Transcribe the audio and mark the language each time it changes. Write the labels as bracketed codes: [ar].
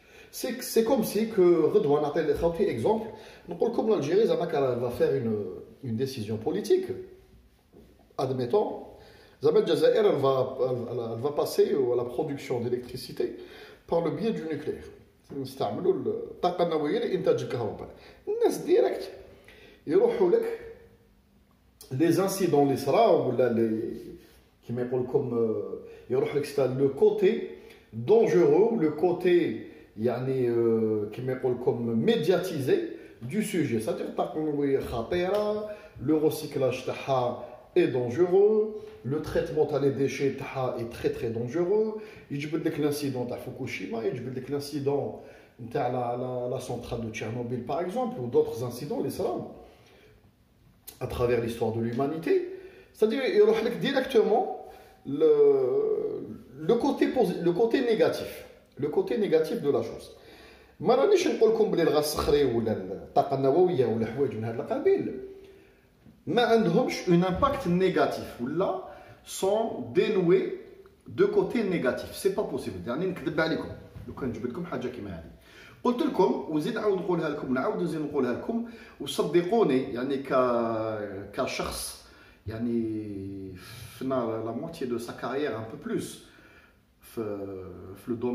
[fr] C'est comme si que Redouane appelle exemple, comme l'Algérie va faire une décision politique, admettons, Zama Jazair elle va passer à la production d'électricité par le biais du nucléaire. [ar] نستعملوا الطاقه النوويه لانتاج الكهرباء. الناس ديريكت يروحوا لك [fr] les incidents [ar] اللي صراو ولا كيما يقول لكم يروح لك [fr] le côté dangereux, le côté [ar] يعني كيما يقول لكم [fr] médiatisé du sujet, c'est-à-dire [ar] الطاقه النوويه خطيره, [fr] le recyclage [ar] تاعها [fr] est dangereux, le traitement des déchets est très très dangereux. Il y a l'incident de Fukushima, il y a l'incident de la centrale de Tchernobyl par exemple, ou d'autres incidents, les salams, à travers l'histoire de l'humanité. C'est-à-dire, il y a directement le côté négatif de la chose. [ar] ما رانيش نقول لكم بلي الغاز الصخري ولا الطاقه النوويه ولا حوايج من هذا القبيل ما عندهمش [fr] un impact négatif [ar] ولا [fr] sont dénoués de côté négatif. C'est pas possible. [ar] يعني نكذب عليكم لو كان جبت لكم حاجه كيما هذه قلت لكم وزيد نعاود نقولها لكم نزيد نقولها لكم وصدقوني يعني كشخص يعني فينا [fr] la moitié de sa carrière un peu plus [ar] في le